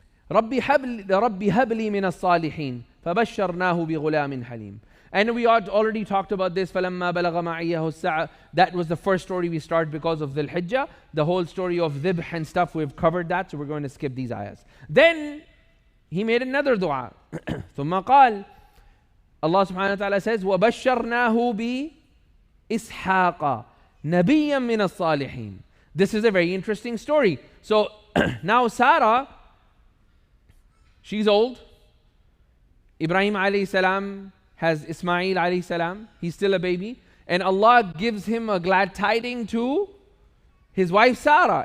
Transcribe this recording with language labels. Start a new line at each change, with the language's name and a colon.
Arabic: رَبِّ هَبْلِ مِنَ الصَّالِحِينَ فَبَشَّرْنَاهُ بِغُلَامٍ حَلِيمٍ.
English: And we already talked about this.
Arabic: فَلَمَّا بَلَغَ مَعِيَّهُ السَّعَى.
English: That was the first story we start because of Dhul Hijjah. The whole story of Dhibh and stuff, we've covered that, so we're going to skip these ayahs. Then he made another dua.
Arabic: ثُمَّ قال,
English: Allah subhanahu wa ta'ala says,
Arabic: وَبَشَّرْنَاهُ بِإِسْحَاقَ نَبِيًّا مِنَ الصَّالِحِينَ.
English: This is a very interesting story. So now Sarah, she's old. Ibrahim alayhi salam has Ismail alayhi salam. He's still a baby. And Allah gives him a glad tiding to his wife Sarah.